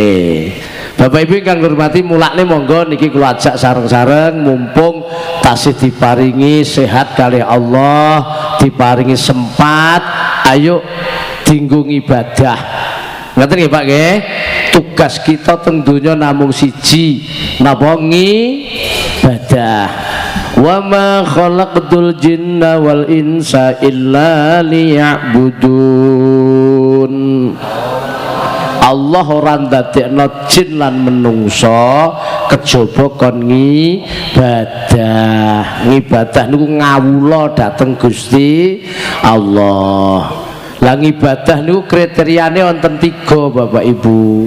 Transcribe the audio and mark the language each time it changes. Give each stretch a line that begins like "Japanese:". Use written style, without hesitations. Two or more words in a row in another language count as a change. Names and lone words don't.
Javanese: Bapak Ibu ingkang hormati mulakne monggo niki kula ajak sareng-sareng mumpung tasih diparingi sehat kali Allah, diparingi sempat, ayo dinggo ibadah. Ngoten nggih Pak nggih. Tugas kita teng donya namung siji, napa ibadah.
Arabic: Wa ma khalaqtul jinna wal insa illa liya'budun.
Javanese: Allah ora ndadekno jin lan menungso kejaba kon ngibadah. Ngibadah niku ngawula dhateng Gusti Allah. Lah ibadah niku kriteriane wonten 3 Bapak Ibu.